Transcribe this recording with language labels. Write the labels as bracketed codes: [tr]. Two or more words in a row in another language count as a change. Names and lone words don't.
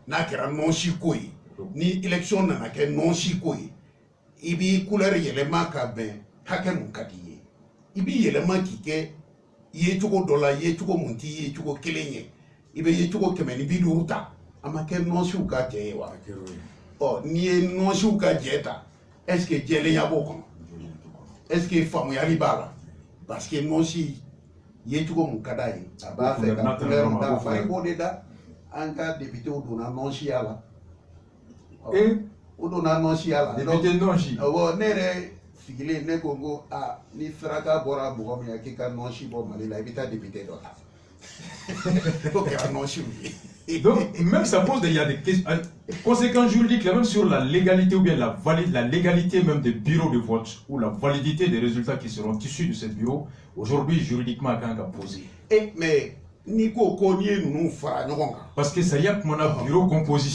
[bm] n'a kɛra nɔnsi ko ye ni élection nana kɛ nɔnsi ko ye i b'i couleur yɛlɛma ka bɛn hakɛ mun ka di ye i b'i yɛlɛma k'i kɛ yecogo dɔ la yecogo mun t'i yecogo kelen ye i bɛ yecogo 150 ta a ma kɛ nɔnsiw ka jɛ ye wa n'i ye nɔnsiw ka jɛ ta [fr] est ce que [bm] jɛlenya b'o kɔnɔ [fr] est ce que [bm] faamuyali b'a la [fr] parce que [bm] nɔnsi yecogo mun ka d'a ye a b'a fɛ ka couleur da fa i b'o de da an ka députéw donna nɔnsiya la o donna nɔnsiya la député nɔnsi awɔ ne yɛrɛ sigilen ne ko n ko ni saraka bɔra mɔgɔ min k'i ka nɔnsi bɔ Mali la i bɛ taa député dɔ ta o kɛra nɔnsiw ye. [fr] Donc, même ça pose il y a des conséquences juridiques même sur la légalité ou bien la légalité même des bureaux de vote ou la validité des résultats qui seront issus de ces bureaux. Aujourd'hui, juridiquement, quand on a posé. Mais Nico Konier nous fera parce que ça y a comme un bureau composition.